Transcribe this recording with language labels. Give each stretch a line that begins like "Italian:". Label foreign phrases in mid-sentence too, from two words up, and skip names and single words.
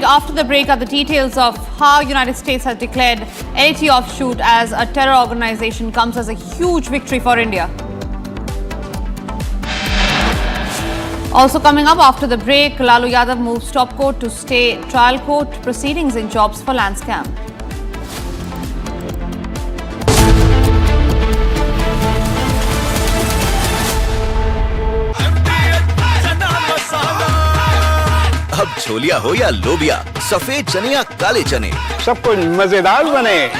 English: After the break are the details of how United States has declared LAT offshoot as a terror organization comes as a huge victory for India. Also coming up after the break, Lalu Yadav moves top court to stay trial court proceedings in jobs for land scam.
Hindi: अब छोलिया हो या लोबिया, सफेद चने या काले चने, सब कुछ मजेदार बने।